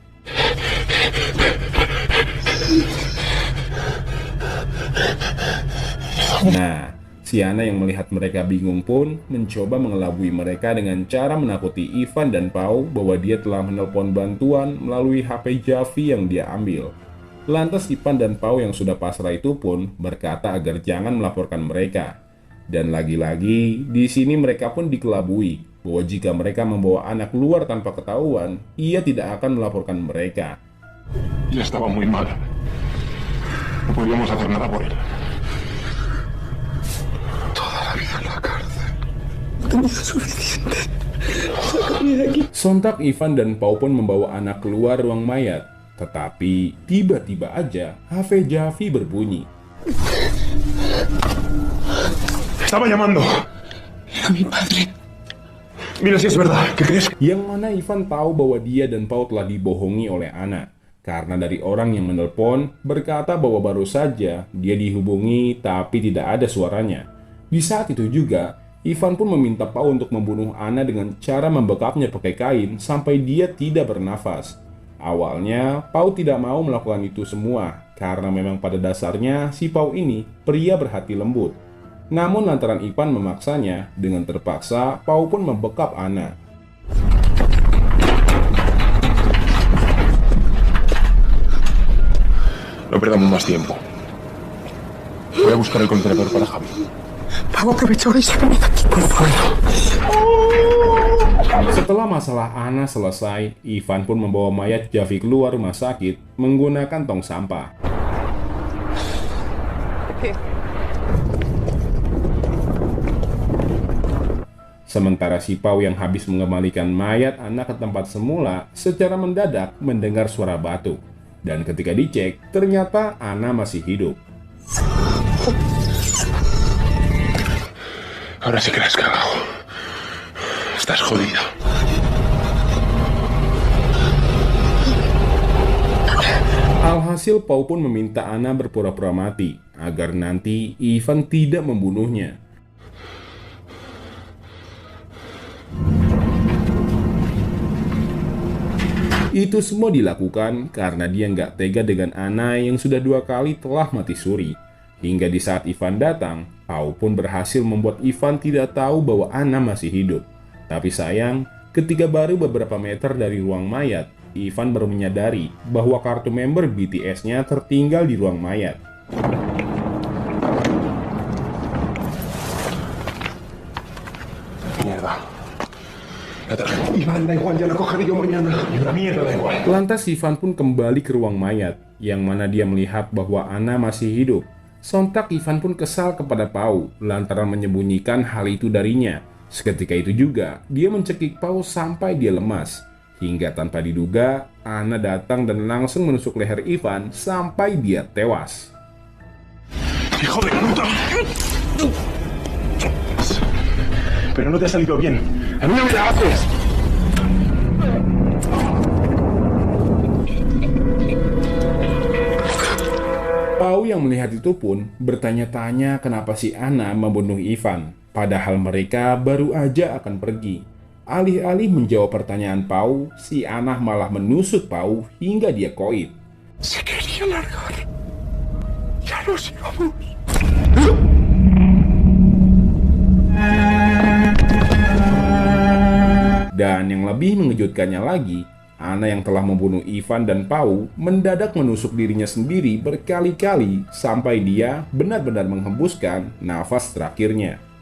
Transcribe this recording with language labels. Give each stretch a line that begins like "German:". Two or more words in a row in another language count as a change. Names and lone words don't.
Indonesian: Nah, si Anna yang melihat mereka bingung pun mencoba mengelabui mereka dengan cara menakuti Ivan dan Pau bahwa dia telah menelpon bantuan melalui HP Javi yang dia ambil. Lantas Ivan dan Pau yang sudah pasrah itu pun berkata agar jangan melaporkan mereka. Dan lagi-lagi di sini mereka pun dikelabui bahwa jika mereka membawa anak keluar tanpa ketahuan, ia tidak akan melaporkan mereka.
Spanish: Ya estaba muy mal. No podíamos hacer nada por él. Toda la vida en la cárcel. No tenía suficiente. Sácame de aquí.
Indonesian: Sontak Ivan dan Pau pun membawa anak keluar ruang mayat. Tetapi tiba-tiba aja HP Javi berbunyi.
Spanish: Estaba llamando. Era mi padre. Mira si es verdad. ¿Qué crees?
Indonesian: Yang mana Ivan tahu bahwa dia dan Pau telah dibohongi oleh Anna. Karena dari orang yang menelpon berkata bahwa baru saja dia dihubungi tapi tidak ada suaranya. Di saat itu juga, Ivan pun meminta Pau untuk membunuh Anna dengan cara membekapnya pakai kain sampai dia tidak bernafas. Awalnya, Pau tidak mau melakukan itu semua karena memang pada dasarnya si Pau ini pria berhati lembut. Namun lantaran Ivan memaksanya, dengan terpaksa Pau pun membekap Anna.
Spanish: No perdamos más tiempo. Voy a buscar el contenedor para Javi. Pau, aprovecha ahora y sácame de aquí, por favor.
Indonesian: Setelah masalah Anna selesai, Ivan pun membawa mayat Javi keluar rumah sakit menggunakan tong sampah. Sementara si Pau yang habis mengembalikan mayat Anna ke tempat semula secara mendadak mendengar suara batuk. Dan ketika dicek, ternyata Anna masih hidup.
Spanish: Ahora sí que la has cagado. Estás jodida.
Indonesian: Alhasil Pau pun meminta Anna berpura-pura mati agar nanti Ivan tidak membunuhnya. Itu semua dilakukan karena dia nggak tega dengan Anna yang sudah 2 kali telah mati suri. Hingga di saat Ivan datang, Pau pun berhasil membuat Ivan tidak tahu bahwa Anna masih hidup. Tapi sayang, ketika baru beberapa meter dari ruang mayat, Ivan baru menyadari bahwa kartu member BTS-nya tertinggal di ruang mayat.
Spanish: Mierda. Iván, da igual, ya la cogeré yo mañana. Y una mierda da igual.
Indonesian: Lantas Ivan pun kembali ke ruang mayat, yang mana dia melihat bahwa Anna masih hidup. Sontak Ivan pun kesal kepada Pau lantaran menyembunyikan hal itu darinya. Seketika itu juga, dia mencekik Pau sampai dia lemas. Hingga tanpa diduga, Anna datang dan langsung menusuk leher Ivan sampai dia tewas.
Spanish: ¡Hijo de puta! Pero no te ha salido bien. ¡A mí no me la haces!
Indonesian: Pau yang melihat itu pun bertanya-tanya kenapa si Anna membunuh Ivan, padahal mereka baru aja akan pergi. Alih-alih menjawab pertanyaan Pau, si Anna malah menusuk Pau hingga dia koit.
Spanish: Se quería largar. Ya nos íbamos.
Indonesian: Dan yang lebih mengejutkannya lagi, Anna yang telah membunuh Ivan dan Pau mendadak menusuk dirinya sendiri berkali-kali sampai dia benar-benar menghembuskan nafas terakhirnya.